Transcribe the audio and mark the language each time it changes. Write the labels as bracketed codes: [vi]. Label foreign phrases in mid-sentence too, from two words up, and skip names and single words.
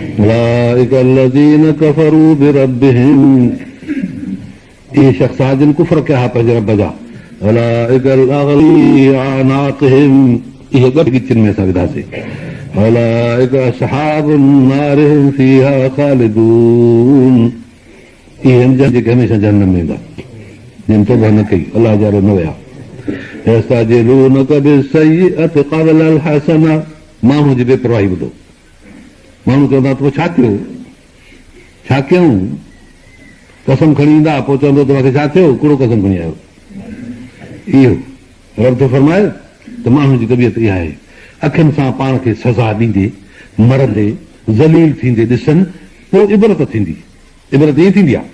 [ar] أولئك الذين كفروا بربهم [sd] इहे शख़्स जिन कुफ़र कया हा पंहिंजे रब जा [ar] أولئك الأغلال أعناقهم [sd] इहे ॻिचिन में असां विधासीं [ar] أولئك أصحاب النار هم فيها خالدون [sd] इहे जेके हमेशह जहन्नम में ईंदा जिन तौबा न कई अलाह जा न विया [ar] يستعجلونك بالسيئة قبل الحسنة [sd] माण्हू जी बेपरवाही ॿुधो माण्हू चवंदा तूं छा थियो छा कयूं कसम खणी ईंदा पोइ चवंदो तव्हांखे छा थियो कहिड़ो कसम खणी आयो इहो रब थो फरमाए त माण्हू जी तबियत इहा आहे अखियुनि सां पाण खे सज़ा ॾींदे मरंदे ज़लील थींदे ॾिसनि पोइ इबरत थींदी इबरत ईअं थींदी आहे